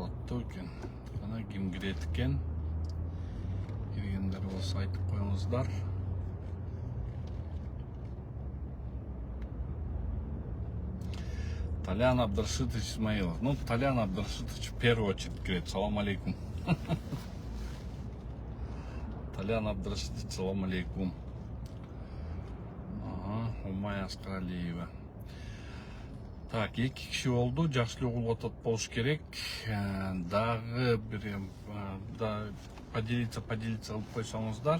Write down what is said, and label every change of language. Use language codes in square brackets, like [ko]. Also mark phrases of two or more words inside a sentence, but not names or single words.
[ky] каттуу экен. Ана ким кирет экен? Киргендер болсо айтып коюңуздар. Толян Абдрашитович Исмаилов. [ru] Ну, Толян Абдрашитович в первую очередь говорит: [ky] салам алейкум. Толян Абдрашитович, салам алейкум. Умай Аскаралиева. Так, эки киши болду, жакшылык угулуп атат болуш керек. Дагы бир [ru] поделиться [ky] кылып койсоңуздар.